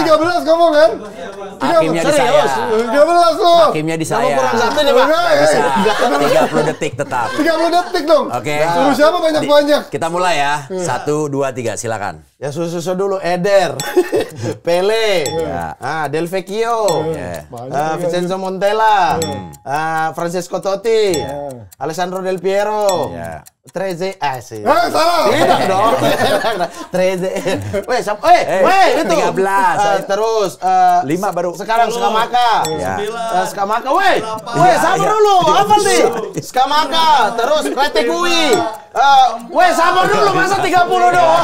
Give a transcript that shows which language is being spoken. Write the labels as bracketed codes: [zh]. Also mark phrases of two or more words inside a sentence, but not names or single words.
[id] 13 ngomong kan? Hakimnya di saya. Serius? 13 loh. Hakimnya di Sama saya. kurang satu nih, Pak. Bisa. 30 detik tetap. 30 detik dong. Oke. Suruh siapa banyak-banyak? Kita mulai ya. 1, 2, 3. Silakan. Ya susu dulu Eder, Pele, Ya. Del Vecchio, Ya. Vincenzo Montella, Francesco Totti, Alessandro Del Piero, Ya. Treze, sih. Salah. Tidak dong. Treze. Weh, itu. 13. Terus 5 baru. sekarang Skamaka. Ya. Skamaka, sabar dulu. Apa nih? Skamaka, terus Retegui. Sabar dulu, masa 30 doang.